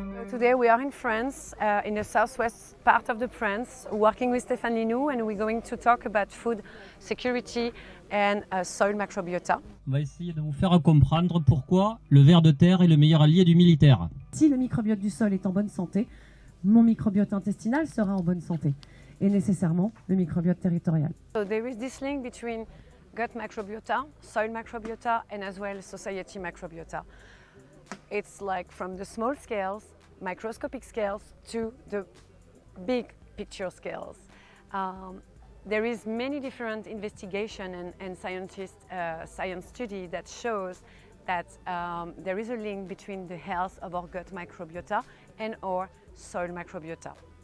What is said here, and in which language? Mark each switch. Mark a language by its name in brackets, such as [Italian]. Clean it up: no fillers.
[English] Today we are in France, in the southwest part of the France, working with Stéphane Linou, and we're going to talk about food security and soil microbiota. [French] On va essayer de vous faire comprendre pourquoi le ver de terre est le meilleur allié du militaire. Si le microbiote du sol est en bonne santé, mon microbiote intestinal sera en bonne santé, et nécessairement le microbiote territorial. [English] So there is this link between gut microbiota, soil microbiota, and as well society microbiota. It's like from the small scales, microscopic scales, to the big picture scales. There is many different investigation and science study that shows that there is a link between the health of our gut microbiota and our soil microbiota.